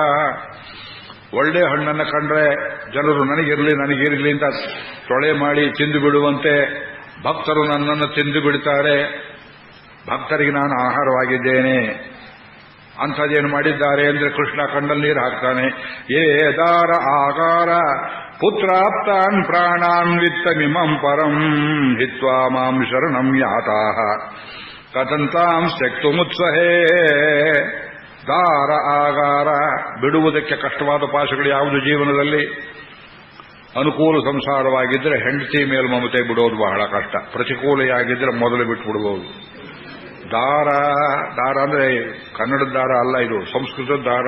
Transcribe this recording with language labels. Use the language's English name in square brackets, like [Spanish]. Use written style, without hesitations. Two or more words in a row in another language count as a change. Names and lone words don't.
[Kannada] ಒಳ್ಳೆ ಹಣ್ಣನ್ನು ಕಂಡ್ರೆ ಜನರು ನನಗಿರಲಿ ಅಂತ ತೊಳೆ ಮಾಡಿ ತಿಂದು ಬಿಡುವಂತೆ ಭಕ್ತರು ನನ್ನನ್ನು ತಿಂದು ಬಿಡ್ತಾರೆ. ಭಕ್ತರಿಗೆ ನಾನು ಆಹಾರವಾಗಿದ್ದೇನೆ. ಅಂಥದ್ದೇನು ಮಾಡಿದ್ದಾರೆ ಅಂದ್ರೆ ಕೃಷ್ಣ ಕಣ್ಣಲ್ಲಿ ನೀರು ಹಾಕ್ತಾನೆ. [Sanskrit] ಏ ದಾರ ಆಕಾರ ಪುತ್ರಾಪ್ತಾನ್ ಪ್ರಾಣಾನ್ ವಿತ್ತಮಿಮಂ ಪರಂ ಹಿತ್ವಾ ಮಾಂ ಶರಣಂ ಯಾತಾಃ ಕಥಂತಾಂ ತ್ಯಕ್ತುಮುತ್ಸಹೇ. ದಾರ ಆಗಾರ [Kannada] ಬಿಡುವುದಕ್ಕೆ ಕಷ್ಟವಾದ ಪಾಶಗಳು ಯಾವುದು ಜೀವನದಲ್ಲಿ? ಅನುಕೂಲ ಸಂಸಾರವಾಗಿದ್ದರೆ ಹೆಂಡತಿ ಮೇಲೆ ಮಮತೆ ಬಿಡೋದು ಬಹಳ ಕಷ್ಟ. ಪ್ರತಿಕೂಲೆಯಾಗಿದ್ದರೆ ಮೊದಲು ಬಿಟ್ಟು ಬಿಡಬಹುದು. ದಾರ ದಾರ ಅಂದ್ರೆ ಕನ್ನಡದ ದಾರ ಅಲ್ಲ, ಇದು ಸಂಸ್ಕೃತದ ದಾರ.